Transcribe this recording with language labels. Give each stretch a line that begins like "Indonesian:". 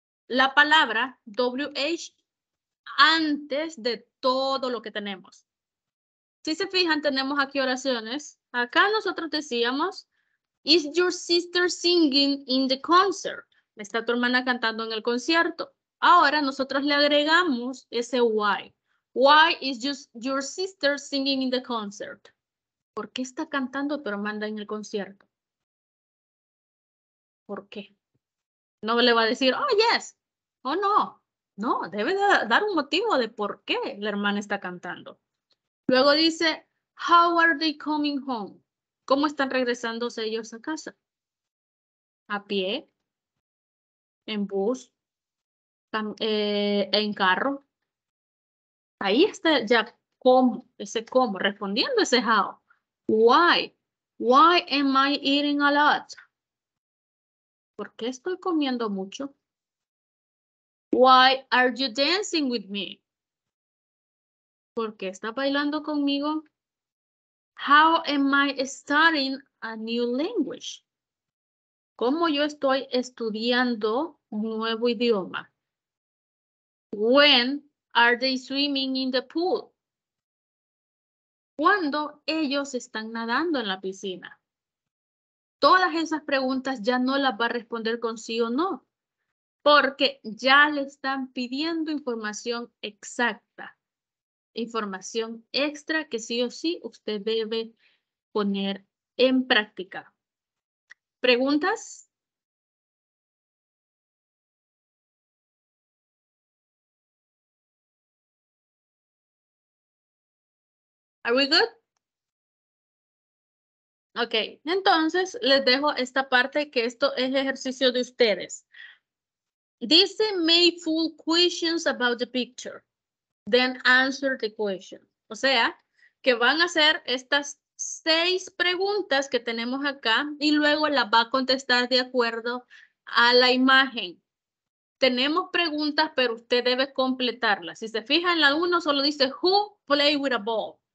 Spanish: la palabra WH antes de todo lo que tenemos. Si se fijan, tenemos aquí oraciones. Acá nosotros decíamos,
English: is your sister singing in the concert?
Spanish: ¿Está tu hermana cantando en el concierto? Ahora nosotros le agregamos ese why.
English: Why is your sister singing in the concert?
Spanish: ¿Por qué está cantando tu hermana en el concierto? ¿Por qué? No le va a decir,
English: oh, yes,
Spanish: o no. No, debe dar un motivo de por qué la hermana está cantando. Luego dice,
English: how are they coming home?
Spanish: ¿Cómo están regresándose ellos a casa? ¿A pie? ¿En bus? ¿En carro? Ahí está ya cómo, ese cómo, respondiendo ese how. Why?
English: Why am I eating a lot?
Spanish: ¿Por qué estoy comiendo mucho?
English: Why are you dancing with me?
Spanish: ¿Por qué está bailando conmigo?
English: How am I studying a new language?
Spanish: ¿Cómo yo estoy estudiando un nuevo idioma?
English: When are they swimming in the pool?
Spanish: ¿Cuándo ellos están nadando en la piscina? Todas esas preguntas ya no las va a responder con sí o no, porque ya le están pidiendo información exacta, información extra que sí o sí usted debe poner en práctica. ¿Preguntas?
English: Are we good?
Spanish: Ok, entonces les dejo esta parte que esto es ejercicio de ustedes. Dice,
English: make full questions about the picture. Then answer the question.
Spanish: O sea, que van a hacer estas 6 preguntas que tenemos acá y luego las va a contestar de acuerdo a la imagen. Tenemos preguntas, pero usted debe completarlas. Si se fija en la 1, solo dice,
English: who play with a ball?